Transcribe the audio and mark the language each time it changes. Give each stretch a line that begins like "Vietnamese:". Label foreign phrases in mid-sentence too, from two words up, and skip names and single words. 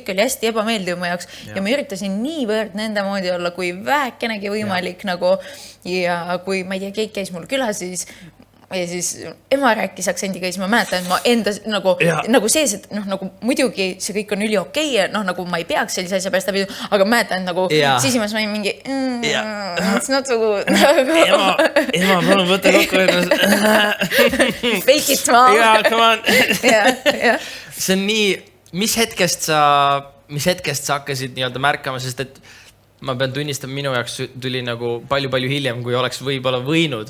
Estonian: kõik oli hästi ebameeldiv mu jaoks ja ma üritasin niivõrd nende moodi olla, kui vähekenegi võimalik nagu ja kui, ma ei tea, keegi käis mul külas, siis ema rääkis aktsendiga ja siis ma mäletan, et ma enda nagu sees, et nagu muidugi see kõik on üli okei ja nagu ma ei peaks sellise asja pärast läbi, aga mäletan nagu sisimas ma olin mingi
English: it's not so good.
Estonian: Ema, palun võtta kokku ennast.
English: Fake it, ma. Come on.
Estonian: See on nii, mis hetkest sa hakkasid nii-öelda märkama, sest et ma pean tunnistama, minu jaoks tuli nagu palju hiljem, kui oleks võib-olla võinud.